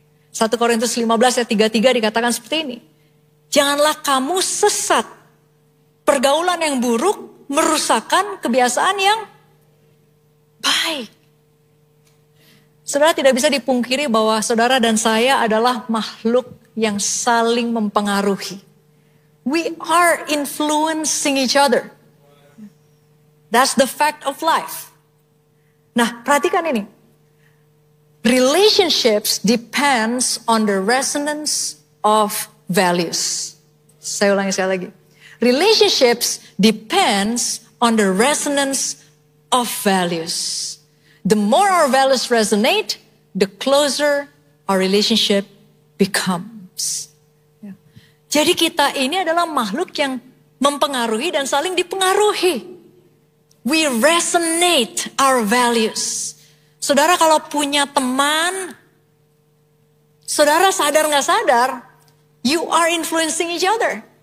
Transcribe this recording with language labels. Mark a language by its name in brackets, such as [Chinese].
[Indonesian] 1 Korintus 15 ayat 33 dikatakan seperti ini. Janganlah kamu sesat. Pergaulan yang buruk merusakkan kebiasaan yang baik. Saudara, tidak bisa dipungkiri bahwa saudara dan saya adalah makhluk yang saling mempengaruhi. [English] We are influencing each other. That's the fact of life. [Indonesian] Nah, perhatikan ini. [English] Relationships depends on the resonance of values. [Indonesian] Saya ulangi sekali lagi. [English] Relationships depends on the resonance of values. The more our values resonate, the closer our relationship becomes. [Indonesian] Jadi kita ini adalah makhluk yang mempengaruhi dan saling dipengaruhi. [English] We resonate our values. [Indonesian] Saudara kalau punya teman, saudara sadar gak sadar, [English] you are influencing each other.